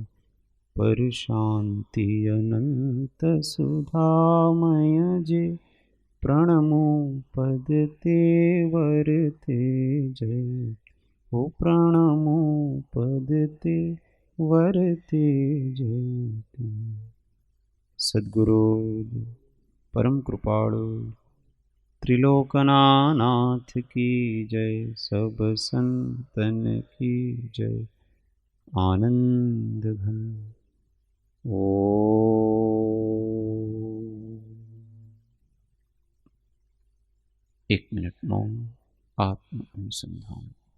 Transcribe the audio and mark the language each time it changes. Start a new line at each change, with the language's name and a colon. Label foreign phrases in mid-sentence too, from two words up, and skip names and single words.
Gujarati: પર શાંતિ અનંત સુધામય જે, પ્રણમો પદ તે વરતે જય। ઓ પ્રણમો પદ તે વરતે જય।
Hindi: सद्गुरु परम कृपाळु त्रिलोकनाथ की जय, सब संतन की जय। आनंद घन ओ। एक मिनट मौन, आत्म अनुसंधान।